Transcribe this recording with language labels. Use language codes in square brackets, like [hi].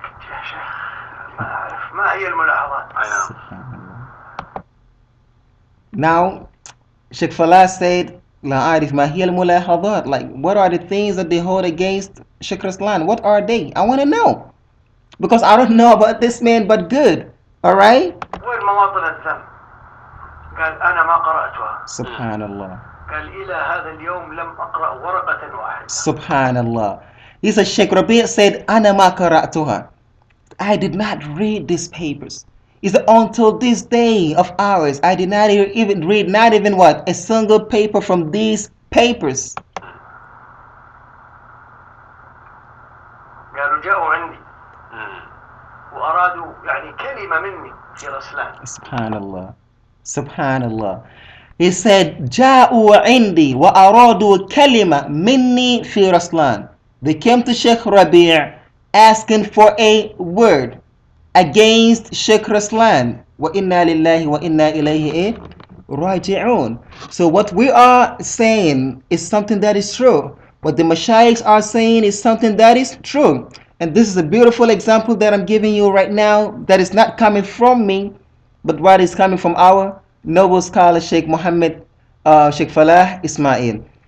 [ar] يا شيخ ما أعرف ما هي الملاحظات. [en] I know. Now, Sheikh Falaah said, [ar] لا أعرف ما هي الملاحظات. [en] Like, what are the things that they hold against Sheikh Raslan? What are they? I want to know. Because I don't know about this man, but good. Alright? [ar] وين مواطن الذم؟ قال أنا ما قرأتها. Subhanallah. قال إلى هذا اليوم لم أقرأ ورقة واحدة. Subhanallah. [en] He said, Sheikh Rabi' said, [ar] أنا ما قرأتها. [en] I did not read these papers. He said, until this day of ours, I did not even read, not even what? A single paper from these papers. [ar] قالوا جاءوا عندي وأرادوا يعني كلمة مني في رسلان. Subhanallah. Subhanallah. [en] He said, [ar] جاءوا عندي وأرادوا كلمة مني في رسلان. [en] They came to Sheikh Rabi' asking for a word against Sheikh Raslan. [ar] وَإِنَّا لِلَّهِ وَإِنَّا إِلَيْهِ راجعون. [en] So what we are saying is something that is true. What the Mashayikhs are saying is something that is true. And this is a beautiful example that I'm giving you right now that is not coming from me, but what is coming from our noble scholar Sheikh Sheikh Falaah Isma'eel.